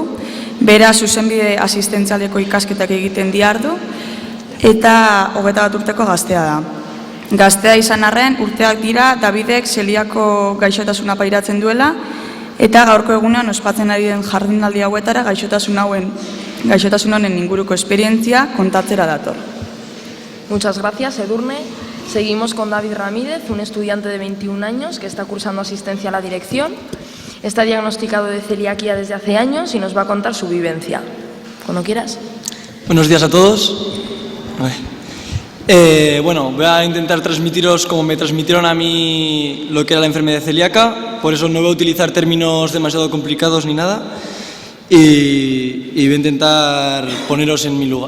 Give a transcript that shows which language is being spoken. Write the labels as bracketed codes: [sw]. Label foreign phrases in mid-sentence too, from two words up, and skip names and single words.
[eu] Bera zuzenbide asistentzialeko ikasketak egiten diardu eta 21 urteko gaztea da. Gaztea izan arren urteak dira Davidek zeliako gaixotasuna pairatzen duela eta gaurko egunean ospatzen ari den jardunaldi hauetara gaixotasun honen inguruko esperientzia kontatzera dator. [es] Muchas gracias, Edurne. Seguimos con David Ramírez, un estudiante de 21 años que está cursando asistencia a la dirección. Está diagnosticado de celiaquía desde hace años y nos va a contar su vivencia. Cuando quieras. Buenos días a todos. Bueno, voy a intentar transmitiros como me transmitieron a mí lo que era la enfermedad celíaca, por eso no voy a utilizar términos demasiado complicados ni nada y voy a intentar poneros en mi lugar.